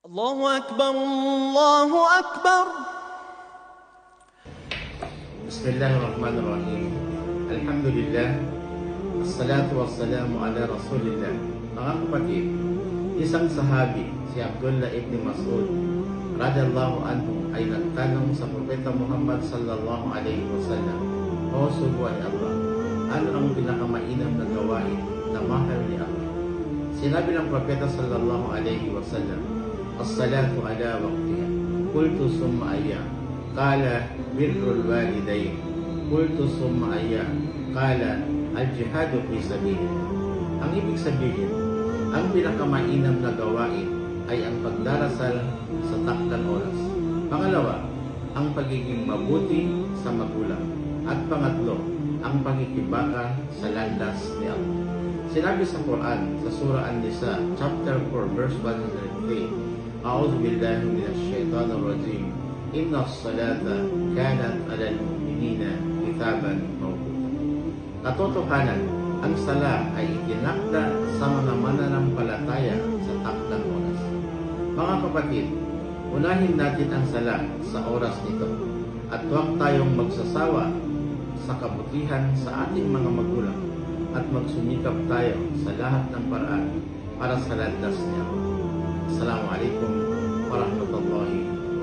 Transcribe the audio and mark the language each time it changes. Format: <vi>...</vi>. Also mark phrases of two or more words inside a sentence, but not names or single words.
<ar>الله أكبر الله أكبر. بسم الله الرحمن الرحيم. Alhamdulillah. الصلاة والسلام على رسول الله.</ar> <tl>Mga kapatid, isang sahabi, si Abdullah ibn Mas'ud</tl> <ar>رضي الله عنه</ar> <tl>ay nagtanong sa Propeta Muhammad</tl> <ar>صلى الله عليه وسلم,</ar> <tl>O subuhay Allah, ano ang pinakamainam na gawain na mahal ni Allah? Sinabi ng Propeta</tl> <ar>صلى الله عليه وسلم، الصلاة على وقتها. قلت ثم أي. قال بر الوالدين. قلت ثم أي. قال الجهاد في سبيل الله.</ar> <tl>Ang ibig sabihin, ang pinakamainam na gawain ay ang pagdarasal sa takdang oras. Pangalawa, ang pagiging mabuti sa magulang. At pangatlo, ang pagkikibaka sa landas ni Allah. Sinabi sa Quran, sa Surah An-Nisa,</tl> <en>chapter 4, verse 103,</en> <ar>أعوذ بالله من الشيطان الرجيم. إن الصلاة كانت على المؤمنين كتابا موقوتا.</ar> <tl>Katotohanan, ang sala ay itinakda sa mga mananampalataya sa takdang oras. Mga kapatid, unahin natin ang sala sa oras nito at huwag tayong magsasawa sa kabutihan sa ating mga magulang at magsumikap tayo sa lahat ng paraan para sa landas niya.</tl> <ar>السلام عليكم ورحمة الله وبركاته.</ar>